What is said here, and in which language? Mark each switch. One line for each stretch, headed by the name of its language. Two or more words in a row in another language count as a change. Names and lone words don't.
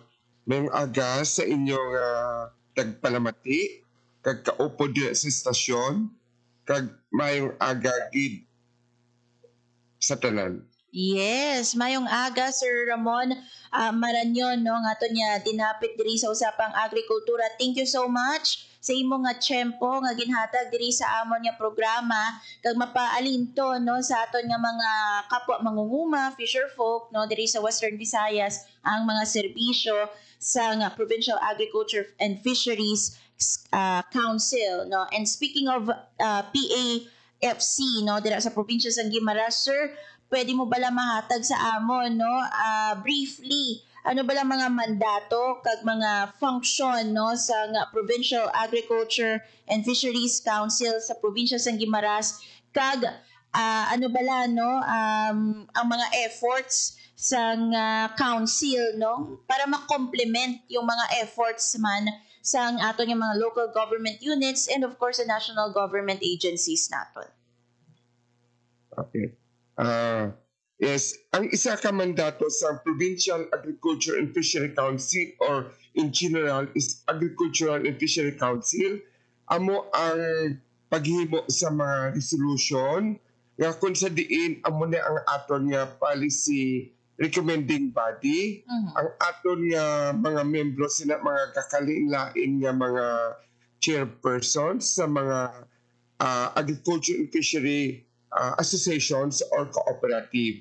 Hiligaynon: Mayong aga sa inyong tagpalamati, kag kaupo diya sa istasyon, kag mayong aga gid sa tanan. Yes, mayong aga Sir Ramon Marañon no nga aton niya dinapit diri sa usapang agrikultura.
English: Thank you so much
Hiligaynon: sa imo nga tiyempo nga ginhatag diri sa amon nga programa kag mapaalinto no sa aton nga mga kapwa mangunguma,
English: fisher folk
Hiligaynon: no diri sa Western Visayas ang mga serbisyo sa nga Provincial Agriculture and Fisheries Council no.
English: And speaking of
Hiligaynon: PAFC no dira sa probinsya sa Guimaras, sir, pwede mo bala mahatag sa amon no briefly ano bala mga mandato kag mga function no sa nga Provincial Agriculture and Fisheries Council sa probinsya sa Guimaras kag ano bala no ang mga efforts sa council no para ma-complement yung mga efforts man sa ato nga mga
English: local government units and of course the national government agencies
Hiligaynon: naton. Okay. Yes, ang isa ka mandato sa Provincial Agriculture and Fishery Council
English: or in general is
Hiligaynon: Agricultural and Fishery Council. Amo ang paghimo sa mga resolution nga kung sa diin amo na ang aton nga
English: policy recommending body,
Hiligaynon: ang aton nga mga membro sina mga kakaliin-lain nga mga chairpersons sa mga
English: agriculture and fishery associations or cooperative.